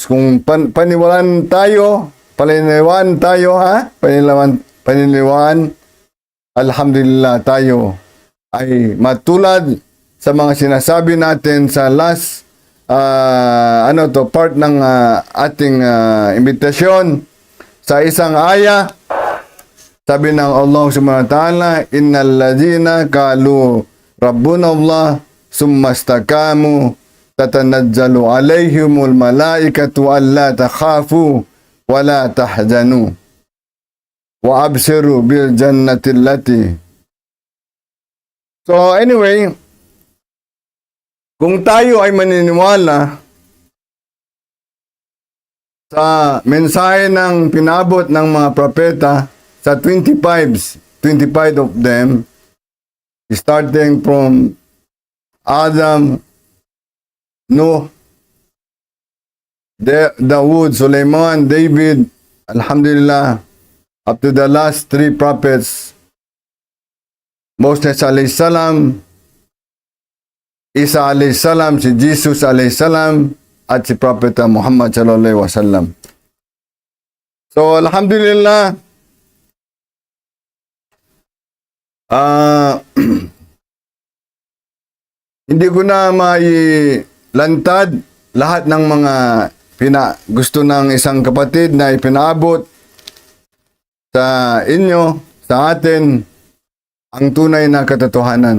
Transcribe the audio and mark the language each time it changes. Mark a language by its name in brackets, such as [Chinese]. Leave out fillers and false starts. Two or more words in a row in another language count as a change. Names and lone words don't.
[Filipino] Kung paniniwalaan tayo, alhamdulillah tayo ay matulad sa mga sinasabi natin sa [English] last part [Filipino] ng ating imbitasyon sa isang aya. Sabi ng Allah [Arabic] سبحانه وتعالى إن الذين قالوا ربنا الله ثم استقاموا تتنزل عليهم الملائكة ألا تخافوا ولا تحزنوا وأبشروا بالجنة التي. [English] So anyway, [Filipino] kung tayo ay maniniwala sa mensahe ng pinabot ng mga propeta, sa 25 [English] of them, starting from [Filipino] Adam, Nuh, [English] Dawood, Sulaiman, David, alhamdulillah, up to the last 3 prophets, Moses [Arabic] عليه السلام, [English] Isa [Arabic] عليه السلام, [English] si Jesus [Arabic] عليه السلام, [Filipino] at si Prophet Muhammad [Arabic] صلى الله عليه وسلم. [Filipino] So alhamdulillah, hindi ko na mailantad lahat ng mga gusto ng isang kapatid na ipinaabot sa inyo, sa atin, ang tunay na katotohanan.